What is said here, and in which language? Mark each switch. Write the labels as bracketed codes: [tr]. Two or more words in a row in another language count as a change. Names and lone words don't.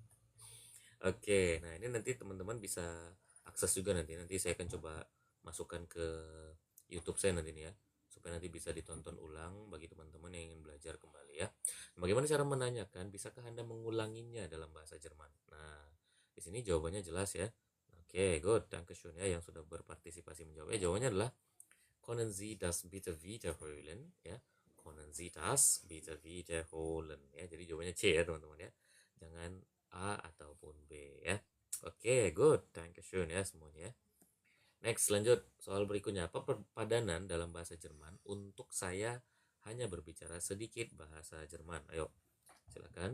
[id] Oke, nah ini nanti teman-teman bisa akses juga nanti saya akan coba masukkan ke YouTube saya nanti nih ya, supaya nanti bisa ditonton ulang bagi teman-teman yang ingin belajar kembali ya. Bagaimana cara menanyakan? Bisakah Anda mengulanginya dalam bahasa Jerman? Nah, di sini jawabannya jelas ya. Oke, good. Dankeschön ya yang sudah berpartisipasi menjawab. Jawabannya adalah [de] können Sie das bitte wiederholen ya. Können Sie das bitte wiederholen ya. [id] Jadi jawabannya C ya teman-teman ya. Jangan A ataupun B ya. Oke, good. Dankeschön ya semuanya. Next, lanjut. Soal berikutnya, apa padanan dalam bahasa Jerman untuk saya hanya berbicara sedikit bahasa Jerman? Ayo, silakan.